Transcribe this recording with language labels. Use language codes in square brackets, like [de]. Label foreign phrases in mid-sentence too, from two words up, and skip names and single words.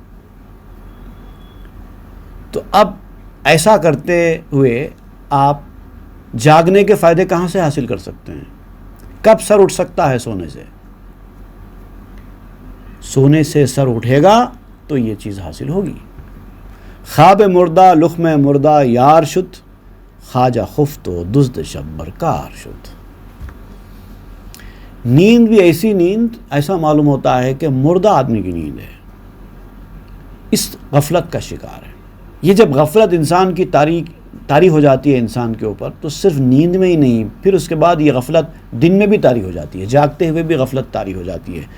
[ur] تو اب ایسا کرتے ہوئے آپ جاگنے کے فائدے کہاں سے حاصل کر سکتے ہیں؟ کب سر اٹھ سکتا ہے سونے سے؟ سونے سے سر اٹھے گا تو یہ چیز حاصل ہوگی. [fa] خواب مردہ لخم مردہ یار شد خواجہ خفت و دزد شب برکار شد. [ur] نیند بھی ایسی نیند، ایسا معلوم ہوتا ہے کہ مردہ آدمی کی نیند ہے، اس غفلت کا شکار ہے. یہ جب غفلت انسان کی طاری ہو جاتی ہے انسان کے اوپر، تو صرف نیند میں ہی نہیں، پھر اس کے بعد یہ غفلت دن میں بھی طاری ہو جاتی ہے، جاگتے ہوئے بھی غفلت طاری ہو جاتی ہے.